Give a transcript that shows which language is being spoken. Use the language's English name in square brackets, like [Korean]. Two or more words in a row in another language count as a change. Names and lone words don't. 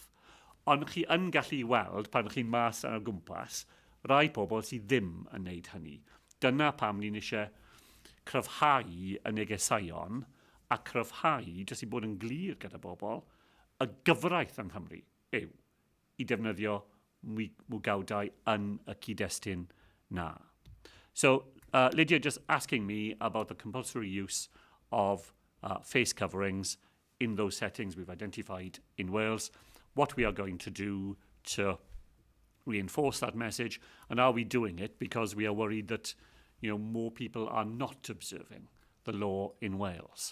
[Welsh] Ond chi yn gallu weld pan chi'n mas ar y gwmpas, rai pobl sydd ddim yn wneud hynny. Dyna pam ni'n eisiau cryfhau y negeseuon a cryfhau jyst I bod yn glir gyda bobl, y gyfraith yng Nghymru yw I defnyddio mwgawdau yn y cyd-destun na. [English] So, Lydia just asking me about the compulsory use of face coverings in those settings we've identified in Wales, what we are going to do to reinforce that message, and are we doing it because we are worried that more people are not observing the law in Wales.